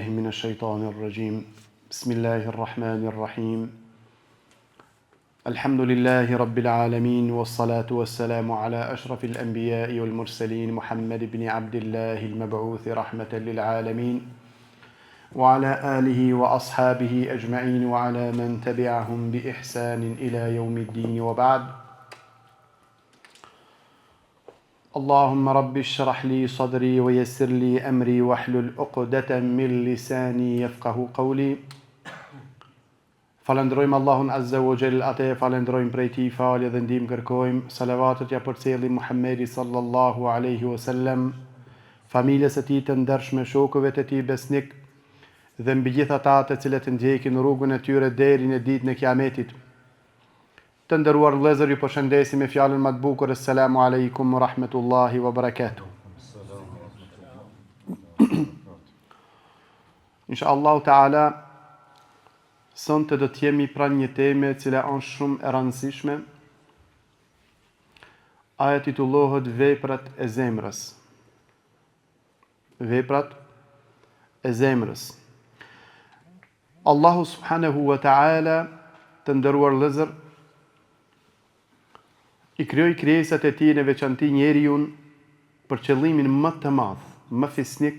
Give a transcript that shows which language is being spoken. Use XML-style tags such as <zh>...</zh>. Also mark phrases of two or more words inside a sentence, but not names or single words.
<ar>الشيطان الرجيم بسم الله الرحمن الرحيم الحمد لله رب العالمين والصلاة والسلام على أشرف الأنبياء والمرسلين محمد بن عبد الله المبعوث رحمة للعالمين وعلى آله وأصحابه أجمعين وعلى من تبعهم بإحسان إلى يوم الدين وبعد اللهم رب اشرح لي صدري ويسر لي أمري واحلل عقدة من لساني يفقه قولي.</ar> <sq>Falendrojmë Allahun</sq> <ar>عز وجل,</ar> <sq>atë falendrojmë prej tij falje dhe ndihmë kërkojmë. Salavatet ja përcjellim Muhammedi</sq> <ar>صلى الله عليه وسلم,</ar> <sq>familjes së tij të ndershme, shokëve të tij besnik dhe mbi gjithë ata të cilët ndjekin rrugën e tyre deri në ditën e Kiametit. Të nderuar vëllezër, ju përshëndesim me fjalën më të bukur:</sq> <ar>السلام عليكم ورحمة الله وبركاته. إن شاء الله تعالى,</ar> <sq>sonte do të jemi pranë një teme e cila është shumë e rëndësishme. Ajo titullohet Veprat e zemrës. Veprat e zemrës. Allahu</sq> <ar>سبحانه وتعالى,</ar> <sq>të nderuar vëllezër, i krijoi krijesat e tij në veçanti njeriun për qëllimin më të madh, më fisnik.</sq>